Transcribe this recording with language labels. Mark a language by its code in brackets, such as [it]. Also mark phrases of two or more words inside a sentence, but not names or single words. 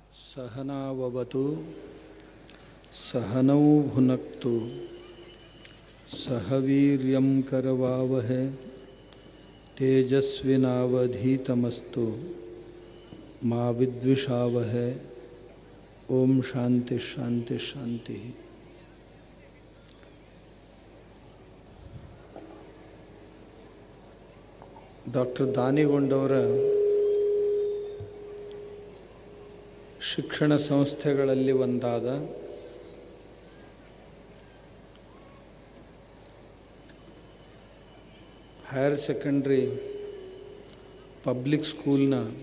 [sa] सहनाववतु सहनौ भुनक्तु सह वीर्यं करवावहै तेजस्विनावधीतमस्तु मा विद्विषावहै। ओम शांति शांति शांति। [kn] ಡಾಕ್ಟರ್ ದಾನಿಗೊಂಡವರ ಶಿಕ್ಷಣ ಸಂಸ್ಥೆಗಳಲ್ಲಿ ಒಂದಾದ ಹೈಯರ್ ಸೆಕೆಂಡ್ರಿ ಪಬ್ಲಿಕ್ ಸ್ಕೂಲ್ನ